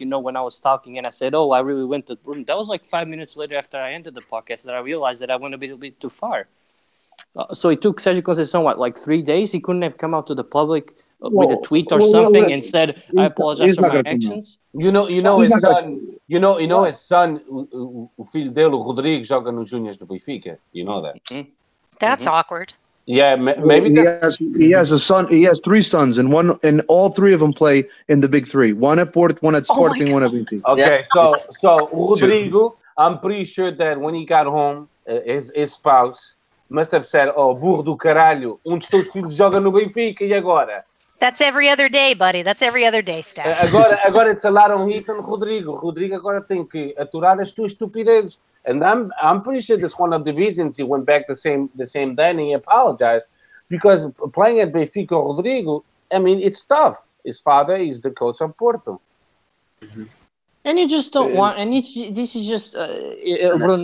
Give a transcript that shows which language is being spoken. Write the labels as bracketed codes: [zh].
[en] When I was talking and I said, I really went to the room. That was like 5 minutes later after I ended the podcast that I realized that I went a bit too far. So it took Sergio Conceição like 3 days. He couldn't have come out to the public with a tweet or something and said, "I apologize for my actions." You know his son. You know his son. [pt] O filho dele, o Rodrigo, joga nos Júniors do Benfica. [en] You know that. That's awkward. Yeah, maybe he has a son. He has 3 sons, and all 3 of them play in the big 3. One at Porto, one at Sporting, one at Benfica. Okay, so Rodrigo, I'm pretty sure that when he got home, his spouse must have said, [pt] "Oh, burro do caralho, dos teus filhos joga no Benfica e agora?" [en] That's every other day, buddy. That's every other day, Steph. Agora desalaram hit on Rodrigo. [pt] Rodrigo agora tem que aturar as tuas estupidezes. [en] And I'm pretty sure that's one of the reasons he went back the same day and he apologized, because playing at Benfica, Rodrigo, I mean, it's tough. His father is the coach of Porto. And you just don't want. And this is just Bruno.